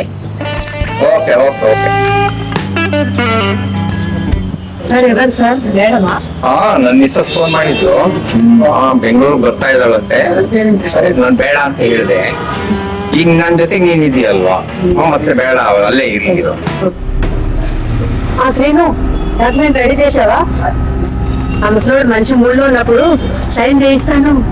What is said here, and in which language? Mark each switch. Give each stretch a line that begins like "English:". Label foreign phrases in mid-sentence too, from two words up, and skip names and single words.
English: okay okay okay.
Kannada: ಸರ್ ಇರೋದು ಸರ್ ಬೇಡವಾ? ಹಾ, ನನ್ ಮಿಸ್ಸಸ್ ಫೋನ್ ಮಾಡಿದ್ರು. ಬೆಂಗಳೂರು ಬರ್ತಾ ಇದ್ದಾಳಂತೆ. ಸರಿ, ನಾನ್ ಬೇಡ ಅಂತ ಹೇಳಿದೆ. ಈಗ ನನ್ ಜೊತೆಗೆ ನೀನ್ ಇದೆಯಲ್ವಾ, ಮತ್ತೆ ಬೇಡ, ಅವ್ರು ಅಲ್ಲೇ ಇರು.
Telugu: శ్రీను
English: document ready
Telugu: చేసావా? ఆ ముసలోడు మంచి మూడ్లో ఉన్నప్పుడు సైన్ చేయిస్తాను.